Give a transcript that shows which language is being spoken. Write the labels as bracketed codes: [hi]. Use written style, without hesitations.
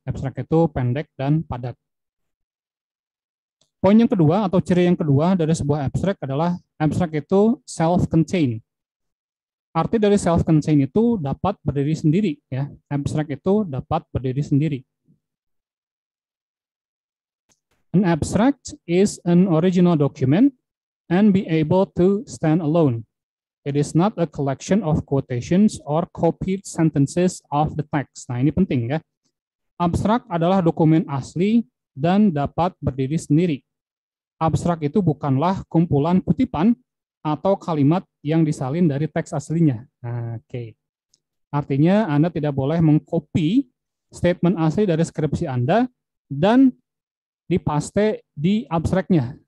[id] Abstrak itu pendek dan padat. Poin yang kedua atau ciri yang kedua dari sebuah abstrak adalah abstrak itu self-contained. Arti dari self-contained itu dapat berdiri sendiri ya. Abstrak itu dapat berdiri sendiri. [en] An abstract is an original document and be able to stand alone. It is not a collection of quotations or copied sentences of the text. [id] Nah, ini penting ya. Abstrak adalah dokumen asli dan dapat berdiri sendiri. Abstrak itu bukanlah kumpulan kutipan atau kalimat yang disalin dari teks aslinya. Nah, oke. Artinya Anda tidak boleh mengcopy statement asli dari skripsi Anda dan dipaste di abstraknya.